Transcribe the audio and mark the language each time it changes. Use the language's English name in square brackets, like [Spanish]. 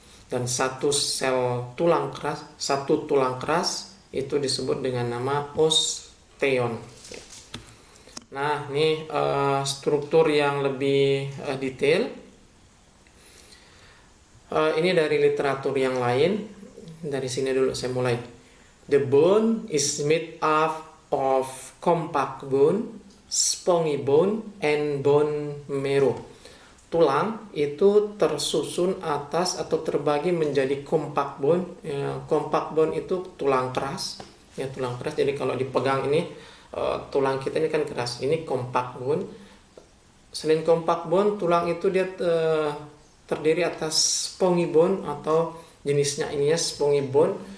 [Indonesian] Dan satu tulang keras itu disebut dengan nama osteon. Nah, ini struktur yang lebih detail. Ini dari literatur yang lain. Dari sini dulu saya mulai. [English] The bone is made up of compact bone, spongy bone, and bone marrow. [Indonesian] Tulang itu tersusun atas atau terbagi menjadi compact bone. Compact bone itu tulang keras. Ya, tulang keras. Jadi kalau dipegang ini tulang kita ini kan keras. Ini compact bone. Selain compact bone, tulang itu dia terdiri atas spongy bone atau jenisnya ini ya spongy bone.